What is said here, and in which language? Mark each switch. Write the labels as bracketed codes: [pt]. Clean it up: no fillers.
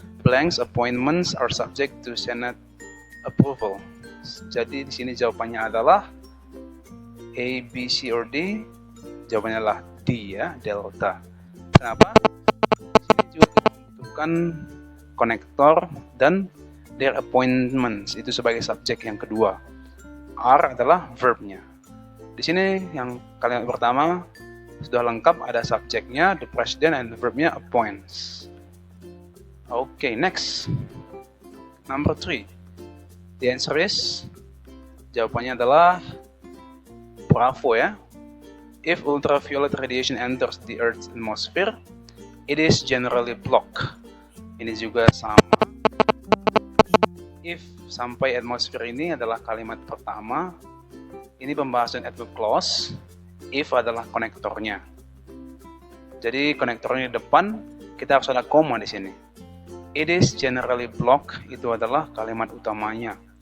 [en] Blanks appointments are subject to Senate approval. [id] Jadi di sini jawabannya adalah A, B, C, or D. Jawabannya adalah D ya, delta. Kenapa? Di sini juga kita membutuhkan konektor dan [en] their appointments [id] itu sebagai subjek yang kedua. R adalah verbnya. Di sini yang kalimat pertama sudah lengkap, ada subjeknya, the president, and the verbnya appoints. [en] Okay, next. Number 3. The answer is, [id] jawabannya adalah bravo ya. [en] If ultraviolet radiation enters the Earth's atmosphere, it is generally blocked. [id] Ini juga sama. If sampai atmosfer ini adalah kalimat pertama. Ini pembahasan adverb clause. If adalah konektornya. Jadi konektornya di depan, kita harus ada koma di sini. [en] It is generally blocked [id] itu adalah kalimat utamanya.